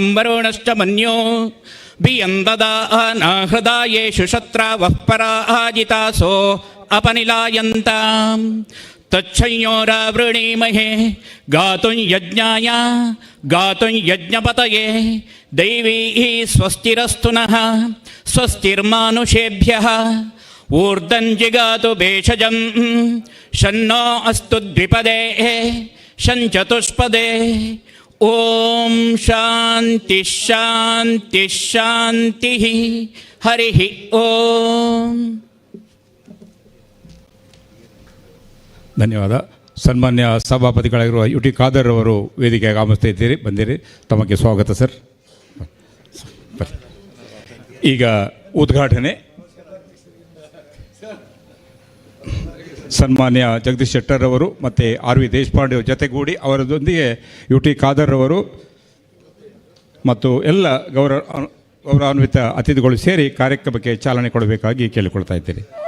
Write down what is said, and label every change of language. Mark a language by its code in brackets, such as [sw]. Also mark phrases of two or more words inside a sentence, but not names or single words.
[sa] ವರುಣಶ್ಚ ಮನ್ಯೋ ಬಿಯಂದದಾನ ಹೃದಯೇಷು ಶತ್ರಾವಃ ಪರಾಜಿತಾಸೋ ಅಪನಿಲಾಯಂತಾಂ ತಚ್ಛಂಯೋರಾವೃಣೀಮಹೇ ಗಾತುಂ ಯಜ್ಞಾಯ ಗಾತುಂ ಯಜ್ಞಪತಯೇ ದೈವೀ ಸ್ವಸ್ತಿರಸ್ತು ನಃ ಸ್ವಸ್ತಿರ್ಮಾನುಷೇಭ್ಯಃ ಊರ್ಧ್ವಂ ಜಿಗಾತು ಭೇಷಜಂ ಶನ್ನೋ ಅಸ್ತು ದ್ವಿಪದೇ ಶಂಚತುಷ್ಪದೇ. ಓಂ ಶಾಂತಿ ಶಾಂತಿ ಶಾಂತಿ. ಹರಿ ಓಂ. [kn] ಧನ್ಯವಾದ. ಸನ್ಮಾನ್ಯ ಸಭಾಪತಿಗಳಾಗಿರುವ ಟಿ ಖಾದರ್ ಅವರು ವೇದಿಕೆಗೆ ಆಗಮಿಸ್ತಾ ಇದ್ದೀರಿ, ಬಂದಿರಿ. ತಮಗೆ ಸ್ವಾಗತ ಸರ್. ಈಗ ಉದ್ಘಾಟನೆ ಸನ್ಮಾನ್ಯ ಜಗದೀಶ್ ಶೆಟ್ಟರ್ ಅವರು ಮತ್ತು ವಿ ದೇಶಪಾಂಡೆ ಜೊತೆಗೂಡಿ ಅವರದೊಂದಿಗೆ ಟಿ ಖಾದರ್ ಅವರು ಮತ್ತು ಎಲ್ಲ ಗೌರವಾನ್ವಿತ ಅತಿಥಿಗಳು ಸೇರಿ ಕಾರ್ಯಕ್ರಮಕ್ಕೆ ಚಾಲನೆ ಕೊಡಬೇಕಾಗಿ ಕೇಳಿಕೊಳ್ತಾ ಇದ್ದೇನೆ.